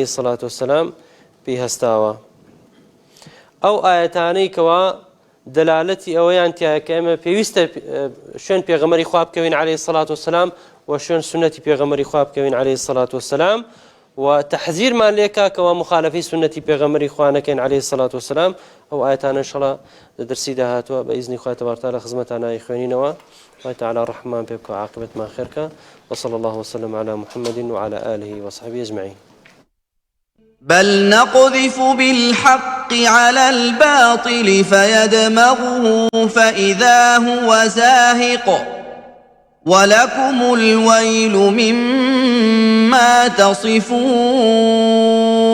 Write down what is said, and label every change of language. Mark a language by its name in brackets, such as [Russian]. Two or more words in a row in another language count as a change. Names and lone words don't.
[Central Kurdish] السەڵاتو وەسەلام پێی هەستاوە ئەو ئاەتانەی کەوا دەلالەتی ئەوەیان تایە کە ئێمە پێویستە شوێن پێغەمبەری خوا بکەوین عەلەیهی السەڵاتو وەسەلام و شوێن سونەتی پێغەمبەری خوا بکەوین عەلەیهی السەڵاتو وەسەلام و تەحذیرمان لێ کا کەوا مخالەفەی سونەتی پێغەمبەری خوا نەکەین عەلەیهی السەڵاتو وەسەلام ئەو ئاەتانە ئینشەڵڵا لە دەرسی داهاتووە بە ئیزنی خوای تەبارەک وتەعالە خزمەتانە خوێنینەوە خوای تەعالە ڕەحمان پێ بکە و عاقبەتمان خێرکە [Arabic] وصلى الله وسلم على محمد وعلى آله وصحبه أجمعين. بل نقذف بالحق على الباطل فيدمغه فإذا هو زاهق ولكم الويل مما تصفون